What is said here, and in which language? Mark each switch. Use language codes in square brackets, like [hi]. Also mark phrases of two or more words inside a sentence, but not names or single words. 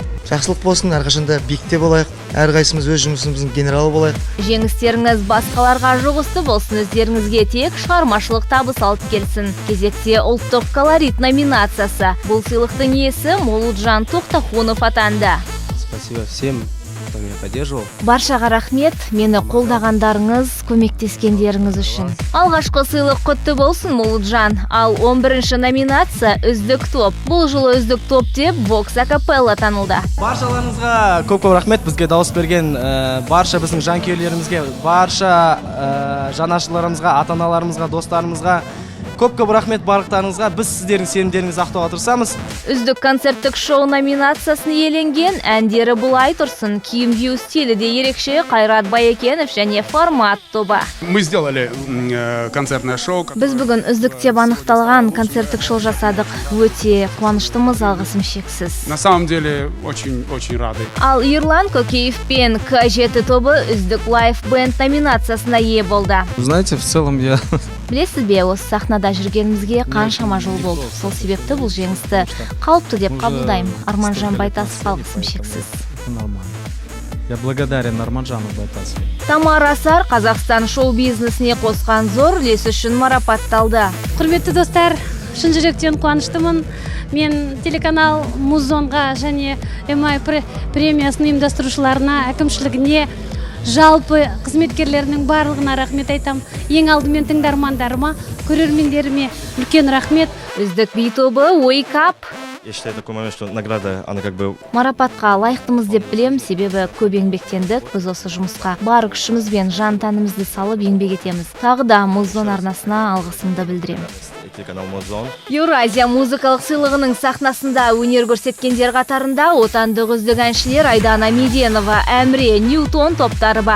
[kk] Жақсылық болсын, әрқашанда биікте болайық, әрқайсымыз өз жұмысымыздың генералы болайық. Жеңістеріңіз басқаларға жұғысты болсын, өздеріңізге тек шығармашылық табыс алып келсін. Кезекте ұлттық колорит номинациясы. Бұл сыйлықтың иесі Молуджан Тоқтахунов атанды. [ru] Спасибо всем кто меня поддерживал. [kk] Баршаға рахмет, мені қолдағандарыңыз, көмектескендеріңіз үшін. Алғашқы сыйлық құтты болсын, Молуджан. Ал 11-ші номинация үздік топ. Бұл жылы үздік топ деп Vox Acapella танылды. Баршаларыңызға көп рахмет, бізге дауыс берген барша біздің жанкүйерлерімізге, барша жанашырларымызға, ата-аналарымызға, достарымызға көп рахмет барлықтарыңызға. Біз сіздердің сенімдеріңізді ақтауға тырысамыз. Үздік концерттік шоу номинациясын иеленген әндері бұлай тұрсын. Киім кию стилі де ерекше Қайрат Байекенов және Формат тобы. [ru] Мы сделали концертное шоу. [kk] Біз бүгін үздік деп анықталған концерттік шоу жасадық. Өте қуаныштымыз, алғысым шексіз. [ru] На самом деле очень рады. [kk] Ал Ерлан Кокеев пен К7 тобы үздік лайф-бенд номинациясына ие болды. [ru] Знаете, в целом я... [kk] Білесіз бе, осы сахнада жүргенімізге қаншама жыл болды. Сол себепті бұл жеңісті қалыпты деп қабылдаймын. Арманжан Байтасов, алғысым шексіз. [ru] Я благодарен Арманжану Байтасову. [kk] Тамара Асар Қазақстан шоу-бизнесіне қосқан зор үлес үшін марапатталды. Құрметті достар, шын жүректен қуаныштымын. Мен телеканал Музонға және MI премиясының ұйымдастырушыларына, әкімшілігіне, жалпы қызметкерлерінің барлығына рахмет айтам. Ең алдымен тыңдармандарыма, көрермендеріме үлкен рахмет. Үздік би тобы Wake Up. [ru] Я считаю такой момент, что награда, она как бы... [kk] Марапатқа лайықтымыз деп білем, себебі көп еңбектендік. Біз осы жұмысқа бар күшімізбен жан тәнімізді салып еңбек етеміз. Тағы да Музон арнасына алғысымды білдірем. Телеканал Музон. Еуразия музыкалық сыйлығының сахнасында өнер көрсеткендер қатарында отандық үздік әншілер Айдана Меденова, Әмре, Ньютон топтары бар.